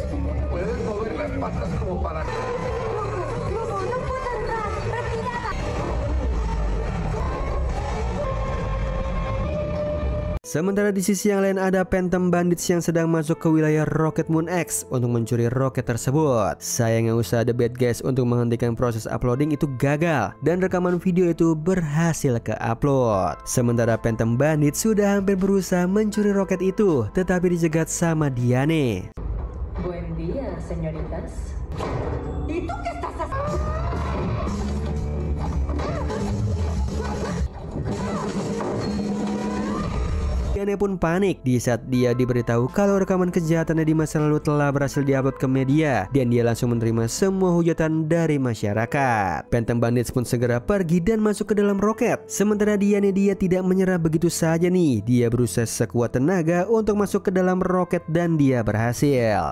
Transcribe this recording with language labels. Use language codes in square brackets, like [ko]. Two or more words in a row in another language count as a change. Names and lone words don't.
[id] Sementara di sisi yang lain ada Phantom Bandits yang sedang masuk ke wilayah Rocket Moon X untuk mencuri roket tersebut. Sayangnya usaha The Bad Guys untuk menghentikan proses uploading itu gagal, dan rekaman video itu berhasil ke-upload. Sementara Phantom Bandits sudah hampir berusaha mencuri roket itu, tetapi dicegat sama Diane. [es] Buen día, señoritas. ¿Itu qué estás haciendo? [id] Diane pun panik di saat dia diberitahu kalau rekaman kejahatannya di masa lalu telah berhasil diupload ke media, dan dia langsung menerima semua hujatan dari masyarakat. Phantom Bandits pun segera pergi dan masuk ke dalam roket. Sementara Diane, dia tidak menyerah begitu saja nih. Dia berusaha sekuat tenaga untuk masuk ke dalam roket dan dia berhasil.